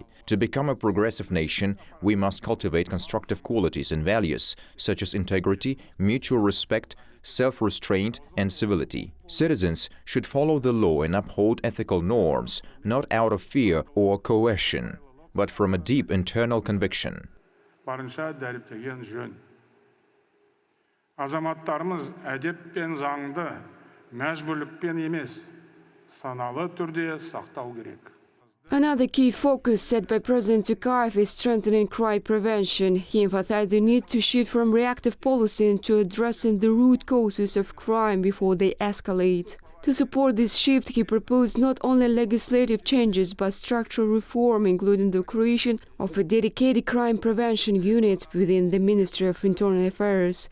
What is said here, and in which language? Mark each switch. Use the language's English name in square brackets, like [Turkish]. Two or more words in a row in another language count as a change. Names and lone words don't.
[English] To become a progressive nation, we must cultivate constructive qualities and values, such as integrity, mutual respect, self-restraint and civility. Citizens should follow the law and uphold ethical norms, not out of fear or coercion, but from a deep internal conviction. [Kazakh] Азаматтарымыз әдеп пен заңды мәжбүрлікпен емес, саналы түрде сақтау керек. [English] Another key focus set by President Tokayev is strengthening crime prevention. He emphasized the need to shift from reactive policy into addressing the root causes of crime before they escalate. To support this shift, he proposed not only legislative changes but structural reform, including the creation of a dedicated crime prevention unit within the Ministry of Internal Affairs.